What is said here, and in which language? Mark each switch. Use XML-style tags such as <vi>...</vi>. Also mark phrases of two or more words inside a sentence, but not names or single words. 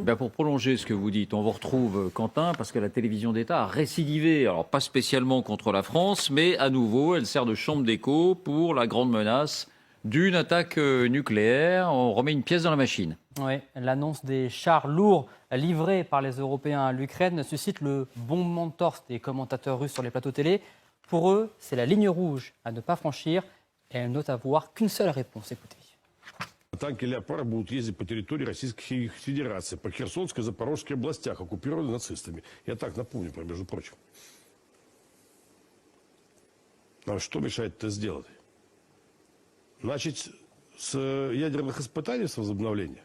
<fr>Pour prolonger ce que vous dites, on vous retrouve, Quentin, parce que la télévision d'État a récidivé, alors pas spécialement contre la France, mais à nouveau, elle sert de chambre d'écho pour la grande menace d'une attaque nucléaire. On remet une pièce dans la machine. Oui, l'annonce des chars lourds livrés par les Européens à l'Ukraine suscite le bombement de torse des commentateurs russes sur les plateaux télé. Pour eux, c'est la ligne rouge à ne pas franchir et elles notent avoir qu'une seule réponse. Écoutez.</fr> <ru>Танки «Леопард» будут ездить по территории Российской Федерации, по Херсонской и Запорожской областях, оккупированных нацистами. Я так напомню, между прочим. А что мешает это сделать? Начать с ядерных испытаний, с возобновления.</ru>